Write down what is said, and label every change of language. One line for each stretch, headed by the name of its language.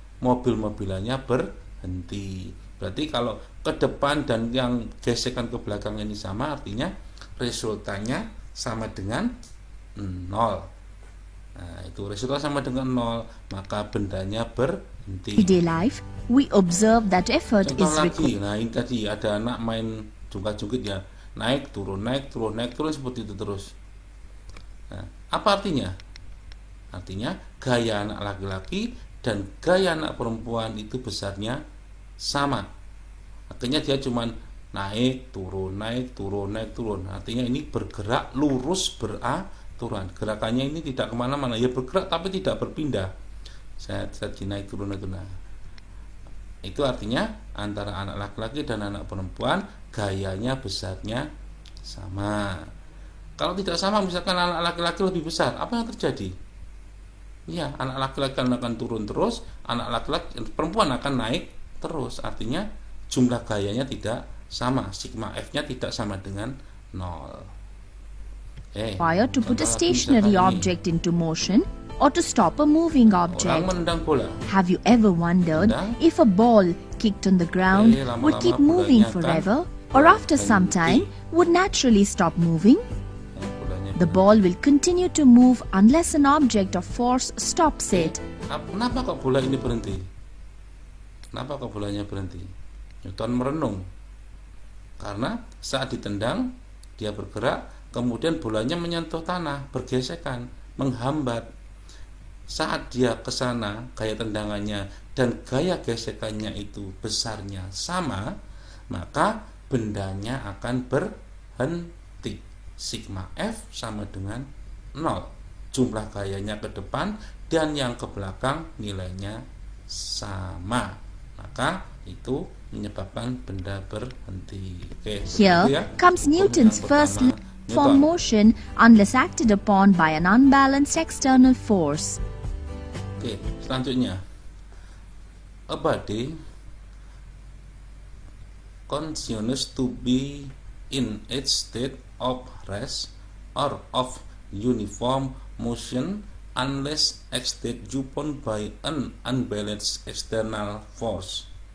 Indonesian: Mobil-mobilannya berhenti. Berarti kalau ke depan dan yang gesekan ke belakang ini sama, artinya resultannya sama dengan 0. Nah, itu resultan sama dengan 0, maka bendanya berhenti.
English: In daily life, we observe that effort
Indonesian: Contoh
English: is
Indonesian: lagi, nah ini tadi ada anak main jungkat-jungkit ya, naik turun seperti itu terus. Nah, apa artinya? Artinya gaya anak laki-laki dan gaya anak perempuan itu besarnya sama. Artinya dia cuman naik turun. Artinya ini bergerak lurus beraturan. Gerakannya ini tidak kemana-mana, ya bergerak tapi tidak berpindah. Saya naik turun. Nah, itu artinya antara anak laki-laki dan anak perempuan gayanya besarnya sama. Kalau tidak sama, misalkan anak laki-laki lebih besar, apa yang terjadi? Ya, anak laki-laki akan turun terus, anak laki-laki perempuan akan naik terus. Artinya jumlah gayanya tidak sama, sigma F-nya tidak sama dengan 0.
English: Required to put a stationary object into motion or to stop a moving object.
Indonesian: Orang menendang bola.
English: Have you ever wondered if a ball kicked on the ground would keep moving forever, or after some time would naturally stop moving? The ball will continue to move unless an object of force stops it.
Indonesian: Kenapa kok bola ini berhenti? Kenapa kok bolanya berhenti? Newton merenung. Karena saat ditendang, dia bergerak, kemudian bolanya menyentuh tanah, bergesekan, menghambat. Saat dia ke sana, gaya tendangannya dan gaya gesekannya itu besarnya sama, maka bendanya akan berhenti. Sigma F sama dengan 0. Jumlah gayanya ke depan dan yang ke belakang nilainya sama. Maka itu menyebabkan benda berhenti.
English: Here comes Newton's first law of motion unless acted upon by an unbalanced external force. Selanjutnya, a body continues to be in its state of rest or of uniform motion unless acted upon by an unbalanced external force.